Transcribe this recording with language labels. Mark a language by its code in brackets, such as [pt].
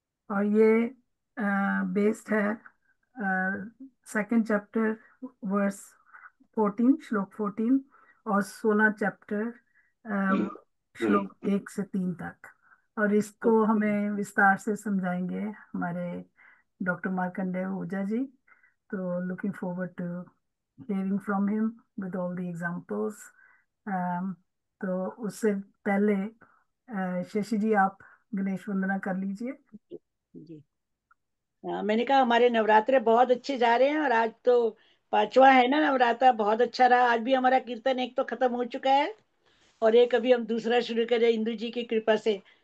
[hi] और ये बेस्ड है सेकंड चैप्टर, वर्स 14, श्लोक 14, और 16 चैप्टर, श्लोक 1 से 3 तक। और इसको हमें विस्तार से समझाएंगे हमारे डॉक्टर मार्कंडेय ओझा जी। [en] तो looking forward to hearing from him with all the examples. [hi] तो उससे पहले शशि जी, आप गणेश वंदना कर लीजिए। जी। मैंने कहा हमारे नवरात्रे बहुत अच्छे जा रहे हैं और आज तो पांचवा है ना नवरात्रा, बहुत अच्छा रहा। आज भी हमारा कीर्तन एक तो खत्म हो चुका है और एक अभी हम दूसरा शुरू करें इंदु जी की कृपा से।